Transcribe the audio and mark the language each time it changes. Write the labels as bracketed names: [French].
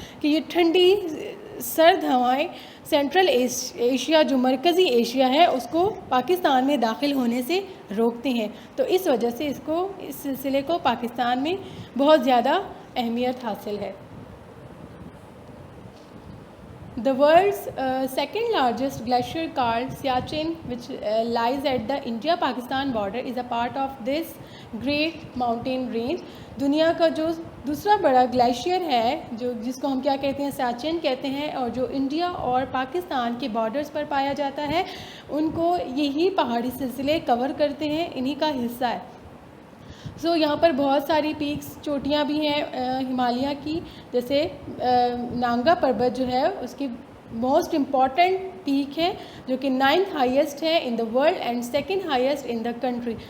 [Urdu] کہ یہ ٹھنڈی سرد ہوائیں سینٹرل ایشیا جو مرکزی ایشیا ہے اس کو پاکستان میں داخل ہونے سے روکتے ہیں. تو اس وجہ سے اس سلسلے کو پاکستان میں بہت زیادہ اہمیت حاصل ہے. [English] The world's second largest glacier called Siachen, which lies at the India-Pakistan border, is a part of this great mountain range. [Urdu] دنیا کا جو دوسرا بڑا گلیشیئر ہے جس کو ہم کیا کہتے ہیں؟ سیاچن کہتے ہیں، اور جو انڈیا اور پاکستان کے بارڈرز پر پایا جاتا ہے ان کو یہی پہاڑی سلسلے کور کرتے ہیں، انہی کا حصہ ہے. سو یہاں پر بہت ساری پیکس، چوٹیاں بھی ہیں ہمالیہ کی، جیسے نانگا پربت جو ہے اس کی موسٹ امپورٹنٹ پیک ہے جو کہ 9th ہائیسٹ ہے [English] In the world and 2nd highest in the country.